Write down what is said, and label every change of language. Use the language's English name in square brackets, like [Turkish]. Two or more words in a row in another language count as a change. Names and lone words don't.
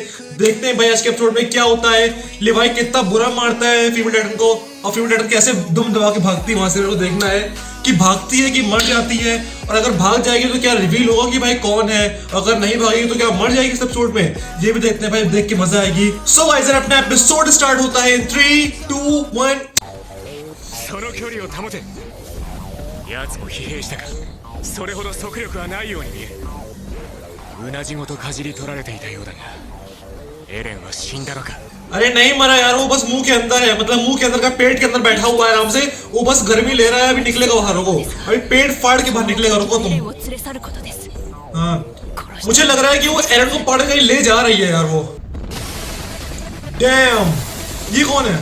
[Hindi] देखते हैं भाई आज के एपिसोड में क्या होता है, लिवाई कितना बुरा मारता है [English] female titan [Hindi] को और [English] female titan [Hindi] कैसे दुम दबा के भागती है वहां से। मेरे को देखना है कि भागती है कि मर जाती है, और अगर भाग जाएगी तो क्या रिवील होगा कि भाई कौन है, अगर नहीं भागेगी तो क्या मर जाएगी इस एपिसोड में, ये भी देखते हैं भाई, देख के मजा आएगी। [English] so guys [Hindi] अपना एपिसोड स्टार्ट होता है 3 2 1। [Japanese] その距離を保て。奴も疲弊したか。それほど速力はないように見える。うなじごとかじり取られていたようだが、エレンは死んだのか。 [Hindi] अरे नहीं मरा यार, वो बस मुंह के अंदर है, मतलब मुंह के अंदर का पेट के अंदर बैठा हुआ है आराम से, वो बस गर्मी ले रहा है, अभी निकलेगा बाहर, रुको अभी पेट फाड़ के बाहर निकलेगा, रुको तुम। हाँ मुझे लग रहा है कि वो एरन को पकड़ के ले जा रही है यार वो। डैम ये कौन है?